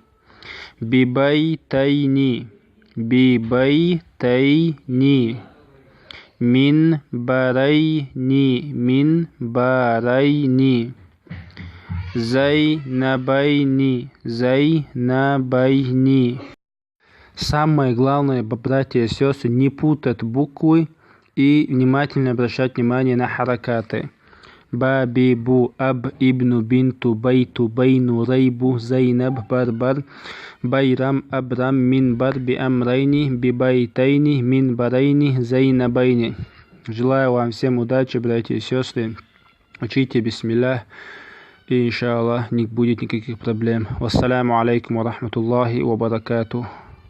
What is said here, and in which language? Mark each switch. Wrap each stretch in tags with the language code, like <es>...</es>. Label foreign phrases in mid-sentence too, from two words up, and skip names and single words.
<ar>بِبَيْتَيْنِ. بِبَيْتَيْنِ. مِنْبَرَيْنِ. مِنْبَرَيْنِ. زَيْنَبَيْنِ. زَيْنَبَيْنِ.</ar> <ru>Самое главное, братья и сестры, не путать буквы и внимательно обращать внимание на харакаты.</ru> <ar>بَ، بِ، بُ، أَبْ، اِبْنُ، بِنْتُ، بَيْتُ، بَيْنُ، رَيْبُ، زَيْنَب، بَرْبَر، بَيْرَم، أَبْرَم، مِنْبَر، بِأَمْرَيْنِ، بِبَيْتَيْنِ، مِنْبَرَيْنِ، زَيْنَبَيْنِ.</ar> <ru>Желаю вам всем удачи, братья и сестры. Учите бисмиллах, и иншаллах не будет никаких проблем.</ru> <ar>والسلام عليكم ورحمة الله وبركاته.</ar>